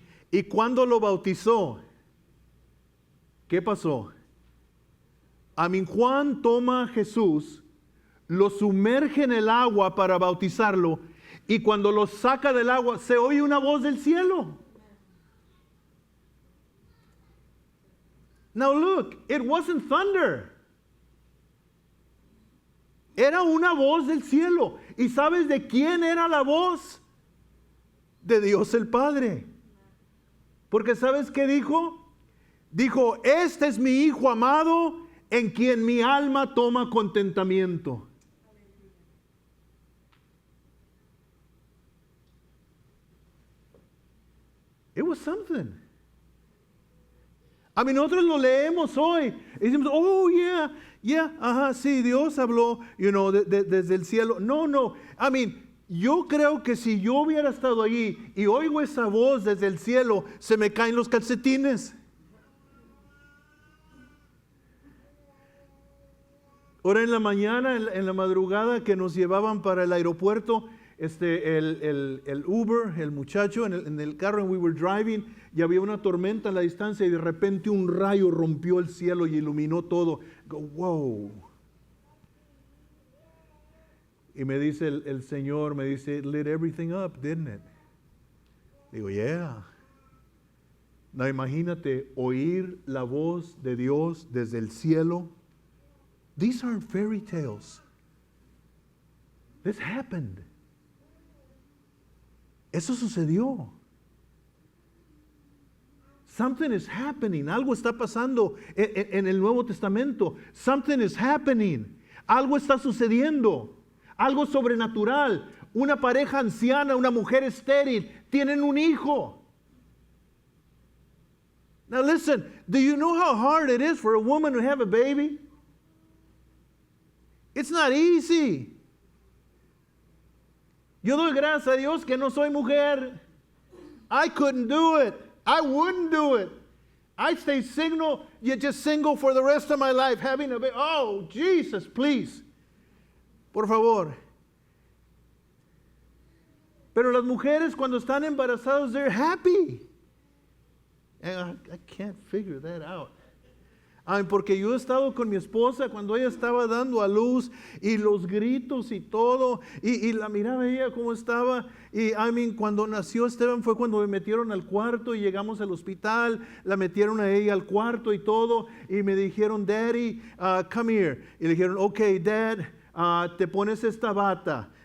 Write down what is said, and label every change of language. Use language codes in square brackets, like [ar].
[es] Y cuando lo bautizó, ¿qué pasó? Juan toma a Jesús, lo sumerge en el agua para bautizarlo y cuando lo saca del agua se oye una voz del cielo. [en] Now look, it wasn't thunder. [es] Era una voz del cielo. ¿Y sabes de quién era la voz? De Dios el Padre. Porque ¿sabes qué dijo? Dijo, este es mi Hijo amado en quien mi alma toma contentamiento. [en] It was something. [es] Nosotros lo leemos hoy y decimos, [en] oh yeah, [es] ajá, sí, Dios habló, desde el cielo. No, yo creo que si yo hubiera estado allí y oigo esa voz desde el cielo, se me caen los calcetines. Ahora en la mañana, en la madrugada que nos llevaban para el aeropuerto, el Uber, el muchacho en el carro, [en] and we were driving, [es] y había una tormenta en la distancia y de repente un rayo rompió el cielo y iluminó todo. [en] Go, wow. [es] Y me dice el Señor, me dice, [en] it lit everything up, didn't it? [es] Digo, yeah. No, imagínate oír la voz de Dios desde el cielo. [en] These aren't fairy tales. This happened. [es] Eso sucedió. [en] Something is happening. [es] Algo está pasando en el Nuevo Testamento. [en] Something is happening. [es] Algo está sucediendo. Algo sobrenatural. Una pareja anciana, una mujer estéril, tienen un hijo. [en] Now listen, do you know how hard it is for a woman to have a baby? It's not easy. [es] Yo doy gracias a Dios que no soy mujer. [en] I couldn't do it. I wouldn't do it. I'd stay single, just single for the rest of my life, having a baby. Oh, Jesus, please. [es] Por favor. Pero las mujeres cuando están embarazadas, [en] they're happy. And I can't figure that out. [es] Porque yo he estado con mi esposa cuando ella estaba dando a luz y los gritos y todo, y la miraba ella como estaba, y cuando nació Esteban fue cuando me metieron al cuarto y llegamos al hospital, la metieron a ella al cuarto y todo, y me dijeron, [en] Daddy, come here, [es] y le dijeron, [en] okay, Dad, [es] te pones esta bata,